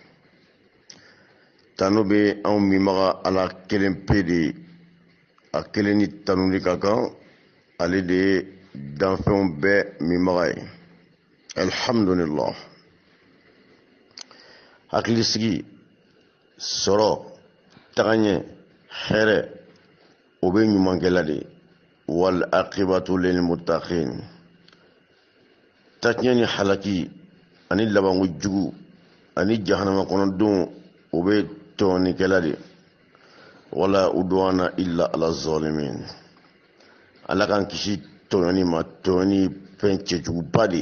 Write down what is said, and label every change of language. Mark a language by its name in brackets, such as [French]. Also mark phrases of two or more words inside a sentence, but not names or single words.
[Bambara] Tano be an minbaga ala kelen pe de a kelen ni tanuli ka kan ale de danfɛnw bɛɛ minbaga ye. Alhamdulillah. Hakilisigi, sɔrɔ, tagaɲɛ, hɛrɛ, o bɛ ɲumankɛla de. [Arabic] والعاقبة للمتقين. [Bambara] Taɲɛ ni halaki ani labanko jugu ani jahanama kɔnɔdenw o bɛ tɔɔnikɛla de. [Arabic] ولا عدوان إلا على الظالمين. [Bambara] Ala k'an kisi tɔɲɔni ma, tɔɲɔni fɛn cɛjuguba de.